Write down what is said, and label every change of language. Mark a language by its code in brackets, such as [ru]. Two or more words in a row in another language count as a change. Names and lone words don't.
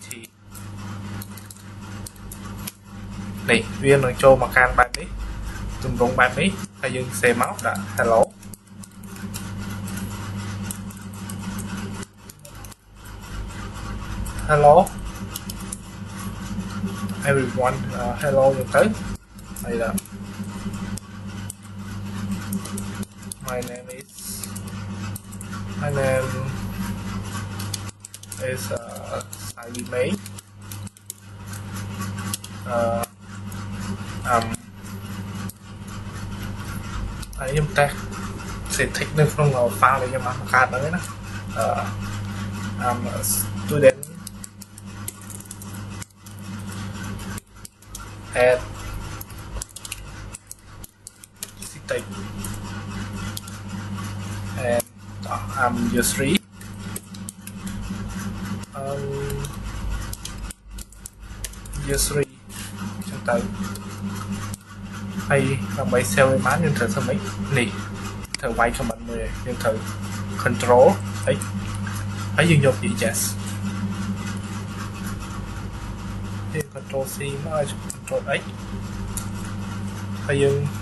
[km] នេះវានឹងចូលមកកាន់បែបនេះទម្រង់បែបនេះហើយយើងសេមកដាក់ hello [en] hello everyone hello [km] យើងទៅហើយដាក់ [en] my name is [km] Sally May ហើយខ្ញុំតេស្តសេតិចនៅក្នុង file ដែលខ្ញុំបានបង្កើតហ្នឹងណា [en] I'm a student at Citec and I'm year 3 [km] year 3 ចឹងទៅហើយដើម្បី save ឲ្យបានយើងត្រូវធ្វើម៉េចនេះត្រូវវាយ command មួយយើងត្រូវ [en] control x [km] ហើយយើងយកពី yes យើង [en] control c [km] មកឲ្យ control x ហើយយើង